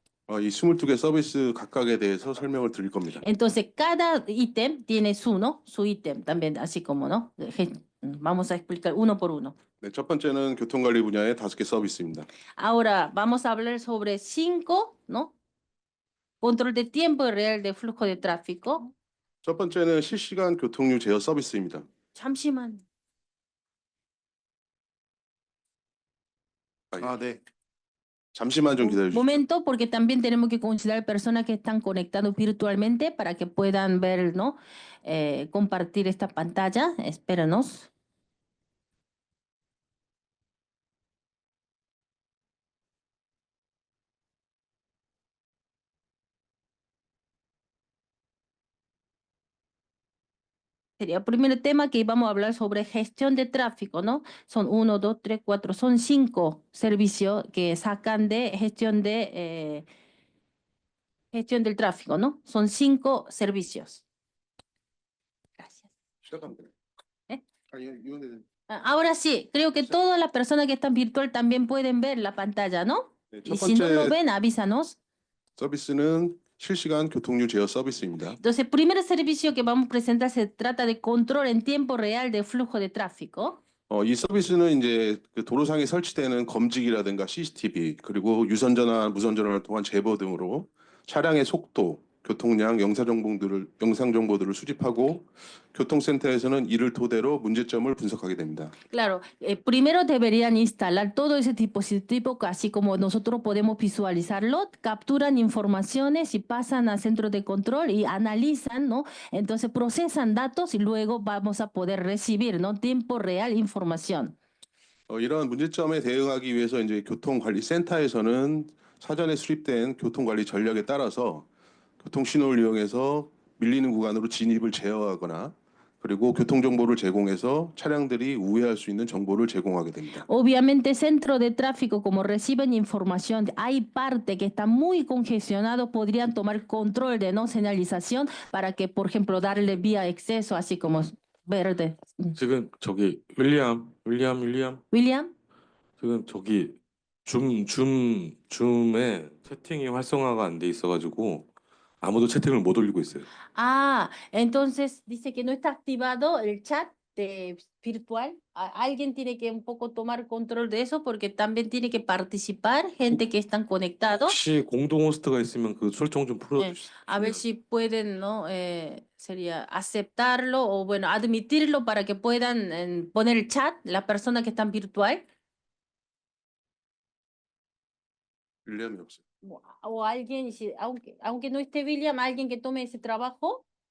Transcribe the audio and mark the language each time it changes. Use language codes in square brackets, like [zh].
[ko] 이 22개 서비스 각각에 대해서 설명을 드릴 겁니다. [es] Entonces, cada ítem tiene su ítem también, así como, ¿no? Vamos a explicar uno por uno. [ko] 네, 첫 번째는 교통관리 분야의 5개 서비스입니다. [es] Ahora vamos a hablar sobre 5, ¿no? Control de tiempo real de flujo de tráfico. [ko] 첫 번째는 실시간 교통류 제어 서비스입니다. 잠시만. 네. 잠시만 좀 기다려 [es] Un [ko] 주시죠. [es] momento, porque también tenemos que considerar personas que están conectados virtualmente para que puedan ver, ¿no? Compartir esta pantalla. Espéranos. Sería el primer tema que íbamos a hablar sobre gestión de tráfico, ¿no? Son 1, 2, 3, 4, son 5 servicios que sacan de gestión del tráfico, ¿no? Son 5 servicios. Gracias. [ko] 시작하면 돼요. [es] Ahora sí, creo que todas las personas que están virtual también pueden ver la pantalla, ¿no? [ko] 네, [es] Y [ko] 첫 [es] si no lo [ko] 번째 [es] ven, avísanos. [ko] 서비스는 실시간 교통류 제어 서비스입니다. [es] Entonces, el primer servicio que vamos a presentar se trata de control en tiempo real de flujo de tráfico. [ko] 이 서비스는 이제 그 도로상에 설치되는 검지기라든가 CCTV 그리고 유선전화, 무선전화를 통한 제보 등으로 차량의 속도, 교통량, 영상 정보들을 수집하고 교통센터에서는 이를 토대로 문제점을 분석하게 됩니다. [es] Claro, primero deberían instalar todo ese dispositivo, así como nosotros podemos visualizarlo, capturan informaciones y pasan a centros de control y analizan, ¿no? Entonces procesan datos y luego vamos a poder recibir, ¿no? Tiempo real información. [ko] 이런 문제점에 대응하기 위해서 이제 교통관리센터에서는 사전에 수립된 교통관리 전략에 따라서 교통신호를 이용해서 밀리는 구간으로 진입을 제어하거나 그리고 교통정보를 제공해서 차량들이 우회할 수 있는 정보를 제공하게 됩니다. [es] Obviamente, centro de tráfico, como reciben información, hay parte que está muy congestionado, podrían tomar control de no señalización para que, por ejemplo, darle vía exceso, así como verde. [ko] 지금 저기 윌리엄. [es] William, [ko] 지금 저기 줌에 채팅이 활성화가 안 돼 있어가지고 아무도 채팅을 못 올리고 있어요. [es] entonces dice que no está activado el chat virtual. Alguien tiene que un poco tomar control de eso porque también tiene que participar gente que están conectados. [ko] 혹시 공동 호스트가 있으면 그 설정 좀 [es] A ver [ko] 풀어주시면. [es] si pueden, ¿no? Sería aceptarlo o, bueno, admitirlo para que puedan poner el chat, las personas que están virtual. [ko] 윌리엄이 없어요. [es] O alguien, aunque no esté William, alguien que tome ese trabajo.